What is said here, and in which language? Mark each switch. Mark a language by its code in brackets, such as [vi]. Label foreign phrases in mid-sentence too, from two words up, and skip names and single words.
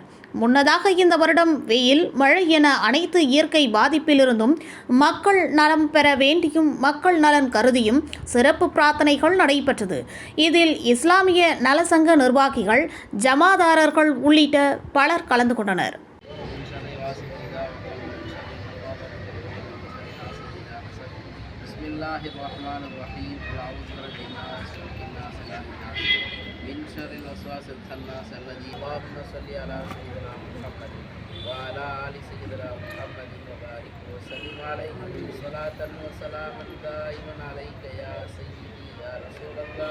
[ta] முன்னதாக இந்த வருடம் வெயில், மழை என அனைத்து இயற்கை பாதிப்பிலிருந்தும் மக்கள் நலம் பெற வேண்டியும் மக்கள் நலன் கருதியும் சிறப்பு பிரார்த்தனைகள் நடைபெற்றது. இதில் இஸ்லாமிய நல சங்க நிர்வாகிகள், ஜமாதாரர்கள் உள்ளிட்ட பலர் கலந்து கொண்டனர். [ar] من شر الوسواس الخناس الذي اللهم صل على سيدنا محمد وعلى آل سيدنا محمد وبارك وسلم عليه صلاة وسلاما دائما عليك يا سيدي يا رسول الله.